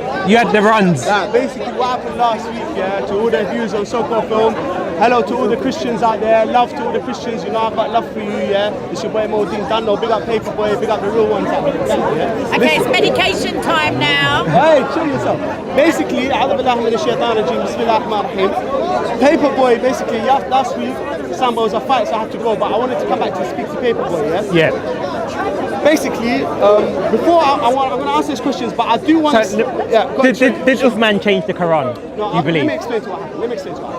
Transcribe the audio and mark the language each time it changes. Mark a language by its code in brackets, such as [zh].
[en] You had the runs. basically what happened last week, yeah, to all the viewers on So-Called Film. Hello to all the Christians out there. Love to all the Christians. You know, I've got love for you, yeah. It's your boy Modine Dano. Big up Paperboy. Big up the real ones out there, yeah. Okay, it's medication time now. Hey, chill yourself. [ar] Basically, أعوذ بالله من الشيطان الرجيم. بسم الله الرحمن الرحيم. [en] Paperboy, basically, last week, Samba was a fight, so I had to go. But I wanted to come back to speak to Paperboy, yeah. Yeah. Basically, before I'm going to answer these questions, but I do want So, to. Yeah, go on, did Uthman change the Quran? No, You believe? Let me explain to what happened.